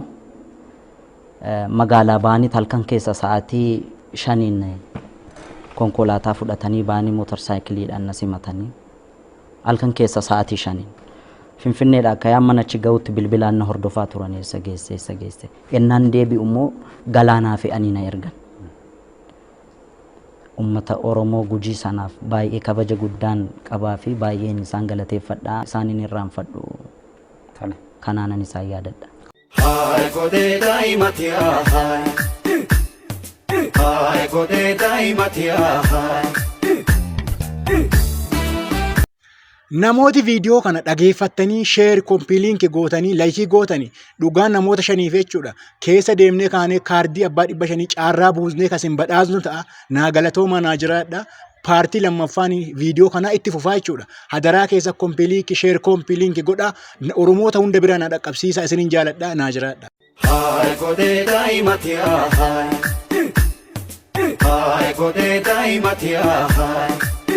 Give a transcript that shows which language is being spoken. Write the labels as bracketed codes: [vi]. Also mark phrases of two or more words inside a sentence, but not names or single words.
[om] Magaalaa baanii halkan keessa sa'aatii 5 konkolaataa fudhatanii baanii motorsaayikiliidhaan na simatanii halkan keessa sa'aatii 5 Finfinneedhaa akka mana achi ga'utti bilbilaan na hordofaa turan eessa geesse ennaan deebi'u immoo galaanaa fe'anii na ergan. Ummata Oromoo Gujii sanaaf baay'ee kabaja guddaan qabaa fi baay'een isaan galateeffadhaa isaaniin irraanfadhu kanaanan isaan yaadadha. Hai kode daimatia hai kode daimatia hai. Namooti viidiyoo kana dhageeffattanii sheer kompiiliinki gootanii laayikii gootanii dhugaan namoota shaniif jechuudha. Keessa deemnee kaanee kaardii abbaa 500 caarraa buusnee kasin badhaasnu ta'a. Naa galatooma naa jiraadha. Paartii lammaffaan viidiyoo kana itti fufaa jechuudha. Hadaraa keessa kompiiliinki sheer kompiiliinki godha. Oromoota hunda bira na dhaqqabsiisa isiniin jaaladha naa jiraadha. Hai kode daimatia hai kode daimatia hai.